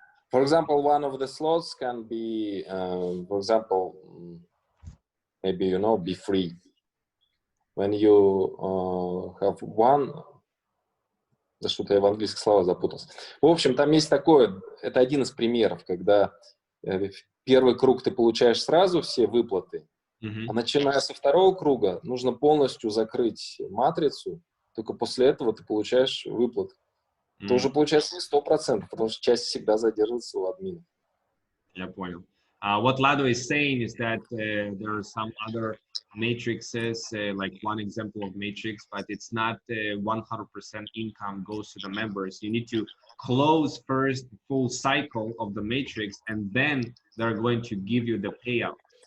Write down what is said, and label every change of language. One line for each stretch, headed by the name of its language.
English: For example, one of the slots can be, for example, maybe be free. When you have one,
Russian: да что-то я в английских словах запутался. В общем, там есть такое, это один из примеров, когда первый круг ты получаешь сразу все выплаты, а начиная со второго круга нужно полностью закрыть матрицу, только после этого ты получаешь выплаты. Это уже получается не 100%, потому что часть всегда задерживается у админа. Я понял.
English: What Lado is saying is that there are some other matrices, like one example of matrix, but it's not 100% income goes to the members. You need to close first the full cycle of the matrix, and then they're going to give you the payout.